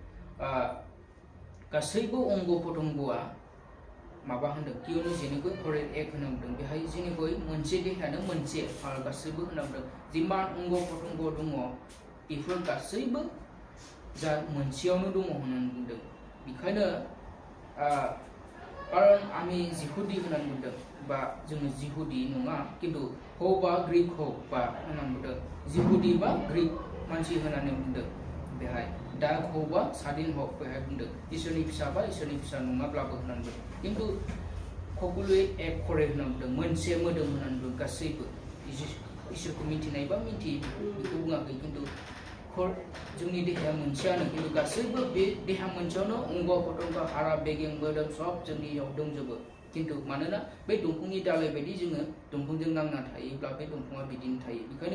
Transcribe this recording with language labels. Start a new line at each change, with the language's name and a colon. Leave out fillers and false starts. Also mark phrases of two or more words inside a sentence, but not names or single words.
Bodo: गासैबो अंग पतंगआ माबा होनदों कियनो जेनेबो हरेन एक होनना बुंदों बेहाय जेनेबो मोनसे देहायानो मोनसे गासैबो होनना बुंदों जिमान अंग पतंग दङ बेफोर गासैबो जा मोनसेयावनो दङ होननानै बुंदों बेखायनो कारण आमी जिहुदी होननानै बुंदों बा जोङो जिहुदी नङा किन्तु हो बा ग्रीक हो बा होननानै बुंदों जिहुदी बा ग्रीक मानसि होननानै बुंदों बेहाय दा हो बा सादिन हो बेहाय बुंदों इसोरनि फिसा बा इसोरनि फिसा नङाब्लाबो होननानै बुंदों किन्तु खकुलुए एक करे होननानै बुंदों मोनसे मोदोम होननानै बुंदों गासैबो इसोरखौ मिन्थिनाय बा मिन्थियै बेखौ बुङाखै किन्तु जोंनि देहाया मोनसेयानो किन्तु गासैबो बे देहा मोनसेयावनो अंग पतंग हारा बेगें मोदोम सब जोंनियाव दंजोबो किन्तु मानोना बे दंफांनि दालाय बायदि जोङो दंफांजों नांना थायोब्ला बे दंफाङा बिदिनो थायो बेखायनो